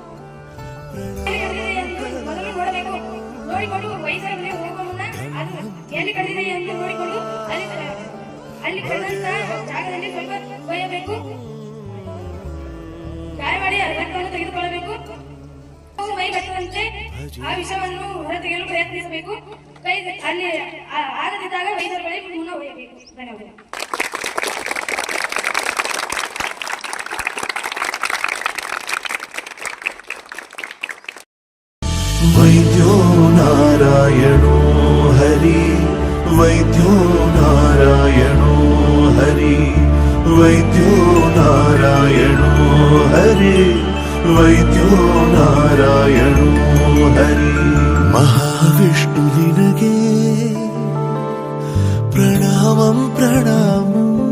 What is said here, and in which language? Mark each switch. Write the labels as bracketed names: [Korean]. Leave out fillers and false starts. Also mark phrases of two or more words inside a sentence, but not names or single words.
[Kannada] ಮೊದಲು ನೋಡಿಕೊಂಡು ವೈದ್ಯರ ಬಳಿ ಹೋಗುವ ಮುನ್ನ ಅದು ಎಲ್ಲಿ ಕಡಿದಿದೆ ಎಂದು ನೋಡಿಕೊಂಡು ಅಲ್ಲಿ ಕಡಿದಂತ ಜಾಗದಲ್ಲಿ ಸ್ವಲ್ಪ ಕೊಯ್ಯಬೇಕು. ಗಾಯ ಮಾಡಿ ರಕ್ತವನ್ನು ತೆಗೆದುಕೊಳ್ಳಬೇಕು. ಮೈ ಬಟ್ಟದಂತೆ ಆ ವಿಷವನ್ನು ಹೊರತೆಗೆಯಲು ಪ್ರಯತ್ನಿಸಬೇಕು. ಅಲ್ಲಿ ಆಗದಿದ್ದಾಗ ವೈದ್ಯರ ಬಳಿ ಮುನ್ನ ಒಯ್ಯಬೇಕು. ಧನ್ಯವಾದ. [Sanskrit] वैद्यो नारायणो हरि वैद्यो नारायणो हरि वैद्यो नारायणो हरि वैद्यो नारायणो हरि महाविष्णु [Kannada] ನಿನಗೆ ಪ್ರಣಾಮಂ ಪ್ರಣಾಮಂ